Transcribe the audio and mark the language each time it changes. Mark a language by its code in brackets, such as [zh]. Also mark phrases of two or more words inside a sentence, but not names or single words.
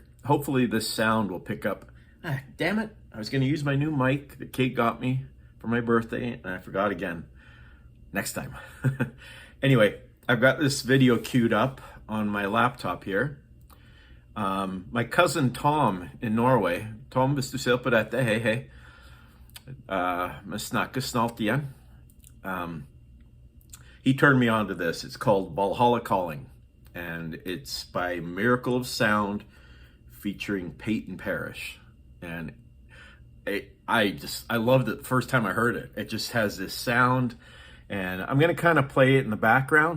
[en] Hopefully this sound will pick up. Damn it. I was going to use my new mic that Kate got me for my birthday, and I forgot again. Next time. Anyway, I've got this video queued up on my laptop here. My cousin Tom in Norway. [no] Tom, hvis du ser på dette, hei. Vi snakkes snart igjen. [en] he turned me on to this. It's called Valhalla Calling, and it's by Miracle of Sound featuring Peyton Parrish. And I loved it the first time I heard it. It just has this sound, and I'm going to kind of play it in the background.